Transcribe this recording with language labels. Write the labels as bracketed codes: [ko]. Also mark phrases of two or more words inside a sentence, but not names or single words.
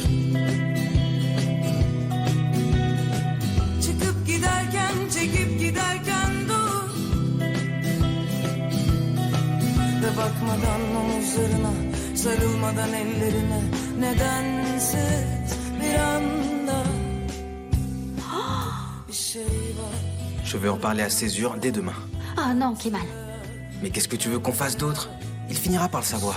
[tr] Çıkıp giderken, çekip giderken dur. Ve bakmadan omuzlarına, sarılmadan ellerime nedensiz bir anda bir şey var. [fr] Je vais en parler à Césure dès demain. Oh non, Kemal. Mais qu'est-ce que tu veux qu'on fasse d'autre? Il finira par le savoir.